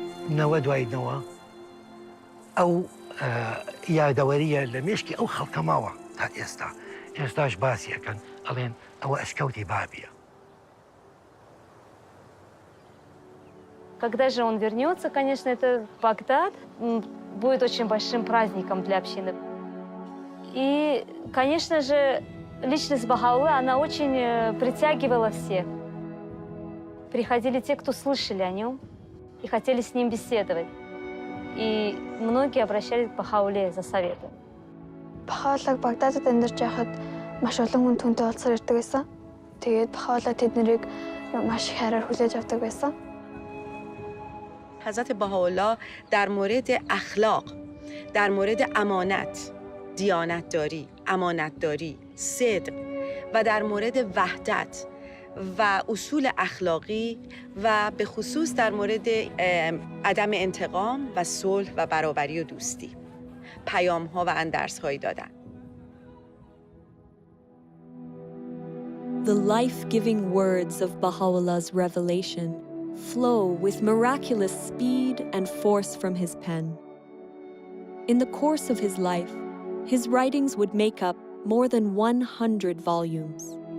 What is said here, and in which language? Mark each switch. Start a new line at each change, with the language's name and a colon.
Central Kurdish: نەوە دوای نەوە ئەو یادەوەریە لە مێشکی ئەو خەڵکە ماوە تا ئێستا. ئێستاش باسی ئەکەن ئەڵێن ئەوە ئەشکەوتی بابیە.
Russian: Когда же он вернется, конечно, это Багдад будет очень большим праздником для общины. И, конечно же, личность Бахаулы, она очень притягивала всех. Приходили те, кто слышали о нем и хотели с ним беседовать. И многие обращались к Бахауле за советом.
Mongolian: Бахаулаг Багдадад амьдарч байхад маш олон хүн түүнтэй уулзсаар ирдэг байсан. Тэгээд Бахаулаа тэднийг маш их хайраар хүлээж авдаг байсан.
Persian: حضرت بهاءالله در مورد اخلاق، در مورد امانت، دیانتداری، امانتداری، صدق و در مورد وحدت و اصول اخلاقی و به خصوص در مورد عدم انتقام و صلح و برابری و دوستی پیام‌ها و اندرس‌هایی دادن.
English: The life-giving words of Baha'u'llah's revelation flow with miraculous speed and force from his pen. In the course of his life, his writings would make up more than 100 volumes.